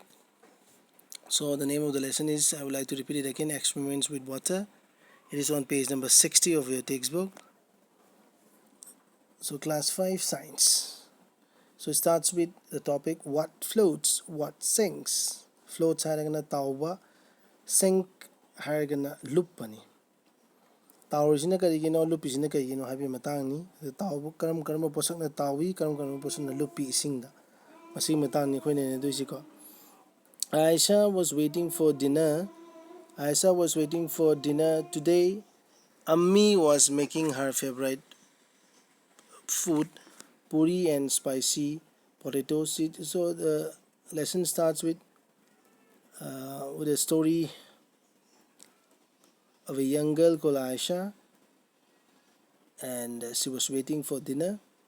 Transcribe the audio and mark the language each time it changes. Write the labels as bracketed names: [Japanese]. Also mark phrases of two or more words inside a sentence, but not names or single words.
[English] So the name of the lesson is, I would like to repeat it again, experiments with water. It is on page number 60 of your textbook. So class 5 science. So it starts with the topic, what floats, what sinks. [Manipuri] Floats haragana tauba, sink haragana lupani. Taurisina karigino lupisina karigino habi matangni. The tauba karam posak na tawi, karam posak na lupi isingda. Masing matangni koine ne duisiko. [English] Aisha was waiting for dinner. Aisha was waiting for dinner today. Ammi was making her favorite food, puri and spicy potatoes. So the lesson starts with a story of a young girl called Aisha, and she was waiting for dinner.